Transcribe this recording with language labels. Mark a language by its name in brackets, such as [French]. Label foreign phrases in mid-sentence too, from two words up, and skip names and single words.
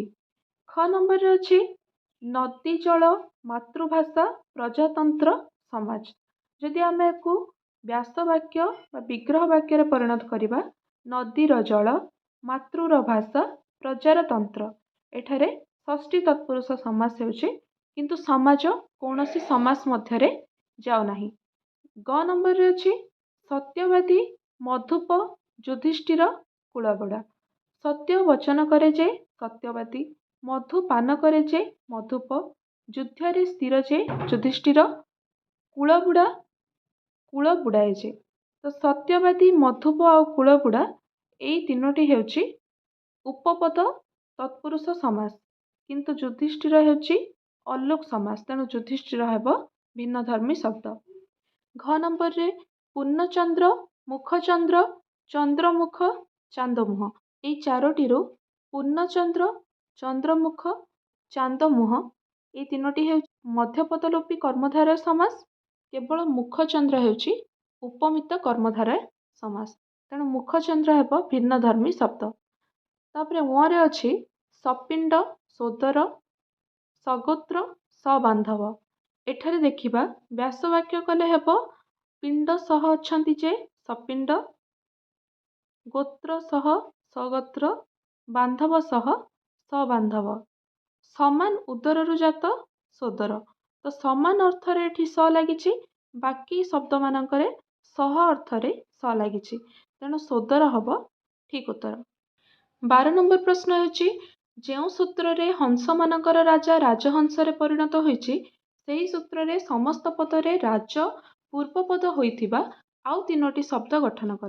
[Odia] ଖ ନମ୍ବର ରେ ଅଛି ନଦୀ ଜଳ ମାତୃଭାଷା ପ୍ରଜାତନ୍ତ୍ର ସମାଜ। ଯଦି ଆମେ କୁ ବ୍ୟାସ ବାକ୍ୟ ବା ବିଗ୍ରହ ବାକ୍ୟ ରେ ପରିଣତ କରିବା ନଦୀର ଜଳ ମାତୃର ଭାଷା ପ୍ରଜାର ତନ୍ତ୍ର ଏଠାରେ ଷଷ୍ଠୀ ତତ୍ପୁରୁଷ ସମାସ ହେଉଛି କିନ୍ତୁ ସମାଜ କୌଣସି ସମାସ ମଧ୍ୟରେ ଯାଉ ନାହିଁ। ଗ ନମ୍ବର ରେ ଅଛି ସତ୍ୟବାଦୀ ମଧୁପ ଯୁଧିଷ୍ଠିର କୁଳବୁଡ଼ା। ସତ୍ୟ ବଚନ କରେ ଯେ ସତ୍ୟବାଦୀ ମଧୁ ପାନ କରେ ଯେ ମଧୁପ ଯୁଦ୍ଧରେ ସ୍ଥିର ଯେ ଯୁଧିଷ୍ଠିର କୁଳବୁଡ଼ା କୁଳ ବୁଡ଼ାଏ ଯେ। ତ ସତ୍ୟବାଦୀ ମଧୁପ ଆଉ କୁଳବୁଡ଼ା ଏହି ତିନୋଟି ହେଉଛି ଉପପଦ ତତ୍ପୁରୁଷ ସମାସ କିନ୍ତୁ ଯୁଧିଷ୍ଠିର ହେଉଛି ଅଲୁକ ସମାସ ତେଣୁ ଯୁଧିଷ୍ଠିର ହେବ ଭିନ୍ନ ଧର୍ମୀ ଶବ୍ଦ। ଘ ନମ୍ବର ରେ ପୂର୍ଣ୍ଣଚନ୍ଦ୍ର ମୁଖଚନ୍ଦ୍ର ଚନ୍ଦ୍ରମୁଖ ଚାନ୍ଦମୁହଁ ଏହି ଚାରୋଟି ର ପୂର୍ଣ୍ଣଚନ୍ଦ୍ର ଚନ୍ଦ୍ରମୁଖ ଚାନ୍ଦମୁହଁ ଏହି ତିନୋଟି ହେଉଛି ମଧ୍ୟପଦଲୋପୀ କର୍ମଧାରୟ ସମାସ କେବଳ ମୁଖଚନ୍ଦ୍ର ହେଉଛି ଉପମିତ କର୍ମଧାରୟ ସମାସ ତେଣୁ ମୁଖଚନ୍ଦ୍ର ହେବ ଭିନ୍ନ ଧର୍ମୀ ଶବ୍ଦ। ତାପରେ ରେ ଅଛି ସପିଣ୍ଡ ସୋଦର ସଗୋତ୍ର ସବାନ୍ଧବ। ଏଠାରେ ଦେଖିବା ବ୍ୟାସ ବାକ୍ୟ କଲେ ହେବ ପିଣ୍ଡ ସହ ଅଛନ୍ତି ଯେ ସପିଣ୍ଡ ଗୋତ୍ର ସହ ସଗୋତ୍ର ବାନ୍ଧବ ସହ ସବାନ୍ଧବ ସମାନ ଉଦରରୁ ଜାତ ସୋଦର। ତ ସମାନ ଅର୍ଥରେ ଏଠି ସ ଲାଗିଛି ବାକି ଶବ୍ଦ ମାନଙ୍କରେ ସହ ଅର୍ଥରେ ସ ଲାଗିଛି ତେଣୁ ସୋଦର ହେବ ଠିକ ଉତ୍ତର। 12 ନମ୍ବର ପ୍ରଶ୍ନ ହେଉଛି ଯେଉଁ ସୂତ୍ର ରେ ହଂସ ମାନଙ୍କର ରାଜା ରାଜହଂସ ରେ ପରିଣତ ହୋଇଛି ସେହି ସୂତ୍ର ରେ ସମସ୍ତ ପଦରେ ରାଜ ପୂର୍ବ ପଦ ହୋଇଥିବା ଆଉ ତିନୋଟି ଶବ୍ଦ ଗଠନ କର।